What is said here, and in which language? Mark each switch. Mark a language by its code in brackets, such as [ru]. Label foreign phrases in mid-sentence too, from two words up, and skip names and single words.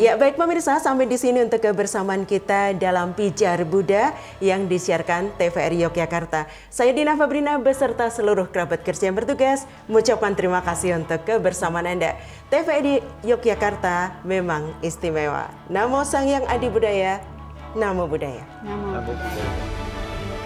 [id] Ya, baik pemirsa, sampai di sini untuk kebersamaan kita dalam Pijar Buddha yang disiarkan TVRI Yogyakarta. Saya Dina Fabrina beserta seluruh kerabat kerja yang bertugas mengucapkan terima kasih untuk kebersamaan Anda. TVRI Yogyakarta memang istimewa. [pi] Namo Sang Hyang Adi Budaya. Namo Buddhaya. Namo Buddhaya.